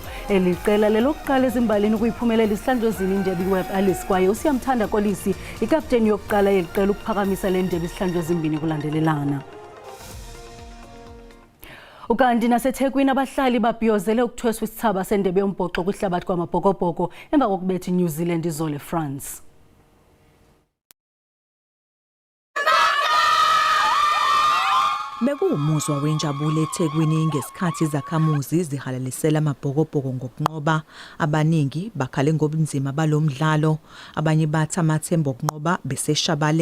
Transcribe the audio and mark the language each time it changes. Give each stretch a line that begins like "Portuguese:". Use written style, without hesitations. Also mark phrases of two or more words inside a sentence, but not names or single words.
Xhosa: Eli qela lelokuqala ezimbalini ukuyiphumelela isihlandlo indebe iWeb Alice kwaye uSiyamthanda Kolisi ikapteni yokuqala yeli qela ukuphakamisa le ndebe isihlandlo ezimbini kulandelelana. Ukanti naseThekwini abahlali babhiyozele ukuthweswa isithaba sendebe yombhoxo kwihlabathi kwamabhokobhoko emva kokubetha iNew Zealand izolo eFrance.
Zulu: Bekuwumuzwa wenjabulo eThekwini ngesikhathi izakhamuzi zihalalisela amabhokobhoko ngokunqoba. Abaningi bakhale ngobunzima balomdlalo, abanye bathi amathemba okunqoba beseshabalele.